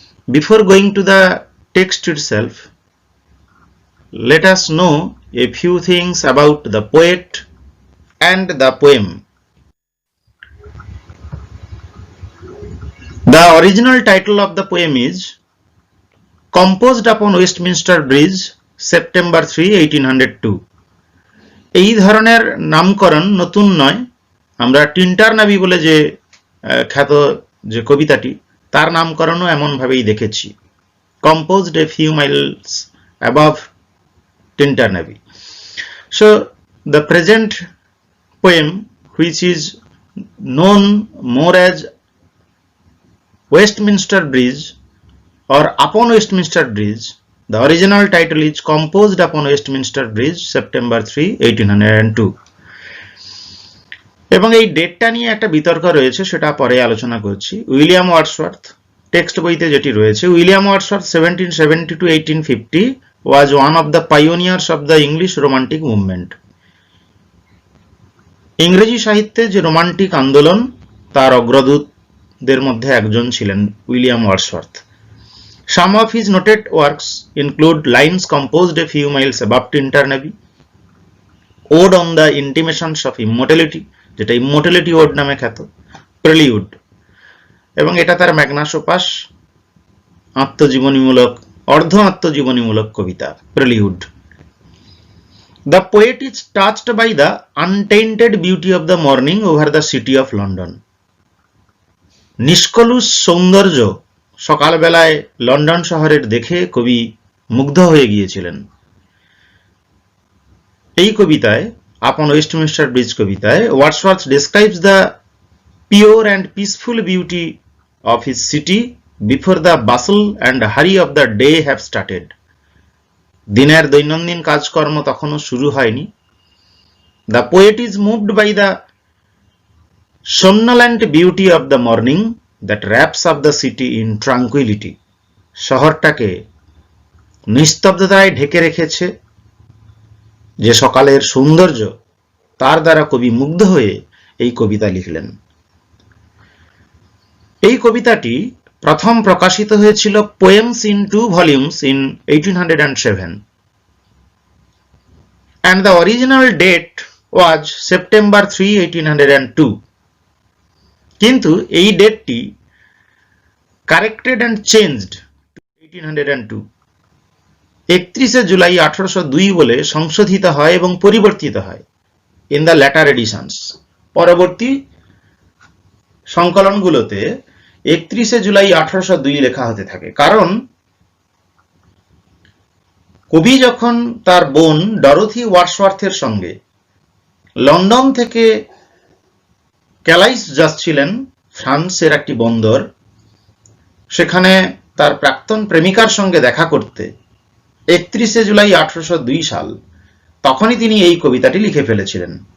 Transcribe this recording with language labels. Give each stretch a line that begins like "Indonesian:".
English: Before going to the text itself, let us know a few things about the poet and the poem. The original title of the poem is Composed upon Westminster Bridge, September 3, 1802.
Bangla: এই ধরনের নামকরণ নতুন নয়। আমরা টিন্টারনাবি বলে যে খ্যাত যে কবিতাটি তার নামকরণও এমন ভাবেই দেখেছি।
English: Composed a few miles above Tinternabie. So the present poem, which is known more as Westminster Bridge or Upon Westminster Bridge, the original title is Composed upon Westminster Bridge, September 3, 1802.
Bangla: এবং এই ডেটটা নিয়ে একটা বিতর্ক রয়েছে, সেটা পরে আলোচনা করছি। উইলিয়াম ওয়ার্ডসওয়ার্থ টেক্সট বইতে যেটি রয়েছে,
English: William Wordsworth 1770 to 1850 was one of the pioneers of the English romantic movement.
Bangla: ইংরেজি সাহিত্যে যে রোমান্টিক আন্দোলন তার অগ্রদূতদের মধ্যে একজন ছিলেন William Wordsworth.
English: Some of his noted works include Lines Composed a Few Miles Above Tinternabie, Ode on the Intimations of Immortality,
Bangla: যেটা immortality ode নামে খ্যাত, প্রেলিউড, এবং এটা তার ম্যাগনাস ওপাস, আত্মজীবনীমূলক অর্ধ আত্মজীবনীমূলক কবিতা প্রেলিউড।
English: The poet is touched by the untainted beauty of the morning over the city of London.
Bangla: নিষ্কলুষ সৌন্দর্য সকালবেলায় London শহরের দেখে কবি মুগ্ধ হয়ে গিয়েছিলেন। এই কবিতায়, আপন ওয়েস্টমিনস্টার ব্রিজ কবিতায়, Wordsworth
English: describes the pure and peaceful beauty of his city before the bustle and hurry of the day have started.
Bangla: দিনের দৈনন্দিন কাজকর্ম তখনও শুরু হয়নি।
English: The poet is moved by the somnolent beauty of the morning that wraps up the city in tranquility.
Bangla: শহরটাকে নিস্তব্ধতায় ঢেকে রেখেছে যে সকালের সৌন্দর্য, তার দ্বারা কবি মুগ্ধ হয়ে এই কবিতা লিখলেন। এই কবিতাটি প্রথম প্রকাশিত হয়েছিল
English: Poems in 2 volumes in 1807 and the original date was September 3, 1802.
Bangla: কিন্তু এই ডেটটি
English: corrected and changed to
Bangla: 1802, 31 July 1802 বলে সংশোধিত হয় এবং পরিবর্তিত হয়
English: In the latter editions.
Bangla: পরবর্তী সংকলনগুলোতে 31 জুলাই 1802 লেখা হতে থাকে, কারণ কবি যখন তার বোন ডরোথি ওয়ার্ডসওয়ার্থের সঙ্গে লন্ডন থেকে ক্যালাইস যাচ্ছিলেন, ফ্রান্সের একটি বন্দর, সেখানে তার প্রাক্তন প্রেমিকার সঙ্গে দেখা করতে 31 জুলাই 1802 সাল, তখনই তিনি এই কবিতাটি লিখে ফেলেছিলেন।